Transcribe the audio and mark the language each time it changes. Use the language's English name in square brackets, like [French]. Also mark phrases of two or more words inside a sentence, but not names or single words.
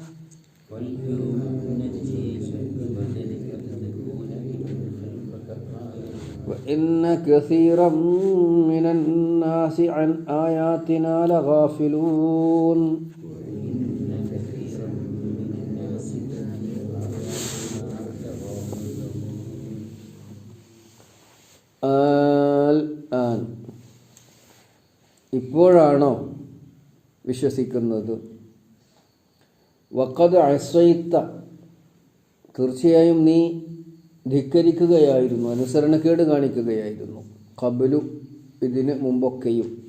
[Arabic] وإن كثيرا من الناس عن آياتنا لغافلون الآن [Malayalam] ഇപ്പോഴാണോ വിശ്വസിക്കുന്നത്? [Arabic] وقد عصيت [Malayalam] തീർച്ചയായും നീ ധിക്കരിക്കുകയായിരുന്നു, അനുസരണക്കേട് കാണിക്കുകയായിരുന്നു. ഖബലു ഇതിന് മുമ്പൊക്കെയും.